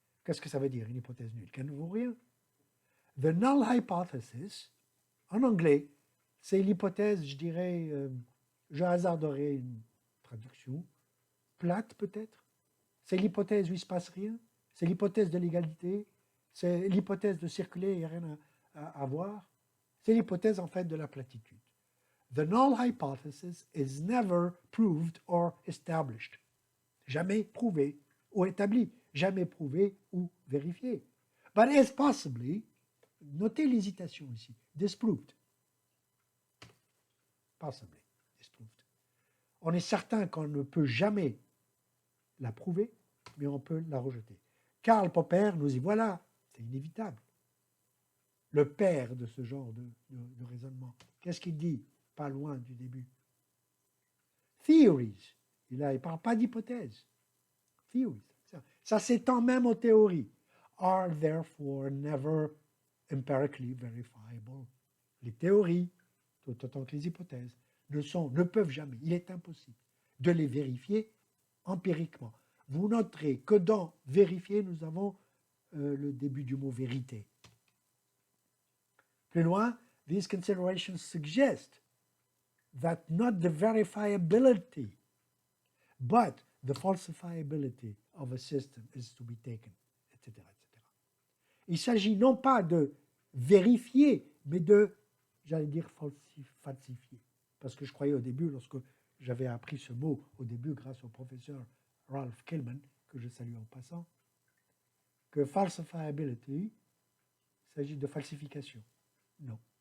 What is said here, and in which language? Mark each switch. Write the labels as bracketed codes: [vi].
[fr] Qu'est-ce que ça veut dire, une hypothèse nulle? Qu'elle ne vaut rien. [en] The null hypothesis, [fr] en anglais, c'est l'hypothèse, je dirais, je hasarderais une traduction, plate peut-être. C'est l'hypothèse où il ne se passe rien. C'est l'hypothèse de l'égalité. C'est l'hypothèse de circuler, il n'y a rien à voir. C'est l'hypothèse en fait de la platitude. [en] The null hypothesis is never proved or established. [fr] Jamais prouvé ou établi. Jamais prouvé ou vérifié. [en] But is possibly, [fr] notez l'hésitation ici, [en] disproved. Possibly disproved. [fr] On est certain qu'on ne peut jamais la prouver, mais on peut la rejeter. Karl Popper nous y voilà, c'est inévitable. Le père de ce genre de raisonnement. Qu'est-ce qu'il dit? Pas loin du début. Theories. Il ne parle pas d'hypothèse. Theories. Ça s'étend même aux théories. [en] Are therefore never empirically verifiable. [fr] Les théories, tout autant que les hypothèses, ne peuvent jamais, il est impossible de les vérifier empiriquement. Vous noterez que dans vérifier, nous avons le début du mot vérité. Plus loin, [en] these considerations suggest that not the verifiability, but the falsifiability of a system is to be taken, etc., etc. [fr] Il s'agit non pas de vérifier, mais de, j'allais dire, falsifier. Parce que je croyais au début, lorsque j'avais appris ce mot au début grâce au professeur Ralph Kilman, que je salue en passant, que falsifiability, il s'agit de falsification. Non.